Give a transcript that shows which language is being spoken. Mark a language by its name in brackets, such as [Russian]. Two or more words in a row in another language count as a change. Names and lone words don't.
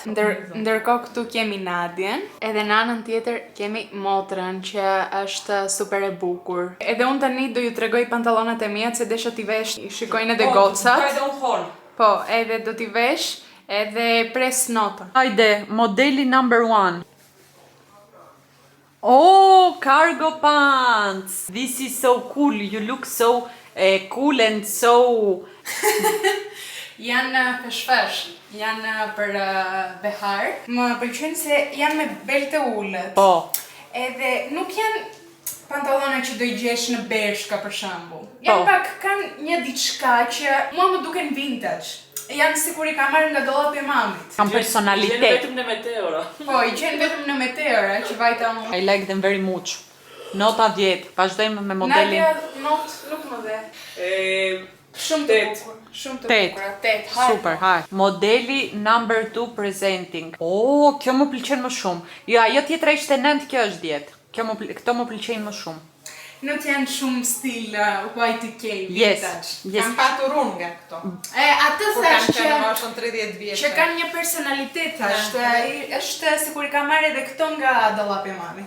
[Albanian] Ndërkohë këtu kemi Nadjen, edhe në anën tjetër kemi motrën që është super e bukur. Edhe unë tani do ju tregoj pantallonat e mia se desha t'i vesh, shikojnë edhe gocat. Po, edhe do t'i vesh edhe pres notën. Hajde, modeli number 1. Oh, [English] cargo pants! This is so cool, you look so cool and so... [Albanian] Janë fesh, janë për behar. Më pëlqen se janë me belte ullët. Po. Edhe nuk janë pantallona që do i gjesh në Bershka për shembull. Janë pak kanë një diçka që mua më duken vintage. Janë sikur i ka marrë nga dollapi i mamit. Kam personalitet. I gjen vetëm në Meteora. Po, i gjen vetëm në Meteora që vajta unë. [English] I like them very much. [Albanian] Nota 10. Vazhdojmë me modelin. Nadja, nuk më dhe. Shumë të bukur. Shumë të bukur. 8. Super, haj. Modeli [English] number 2 presenting. [Albanian] Oh, kjo më pëlqen më shumë. Jo, ajo tjetra ishte 9, kjo është 10. Këto më pëlqejnë më shumë. Nuk janë shumë stil Y2K, Yes. Kam patur unë nga këto. Atë thash që në moshën 30 vjeç. që kanë një personalitet, është sikur i ka marrë edhe këto nga dollapi i mamit.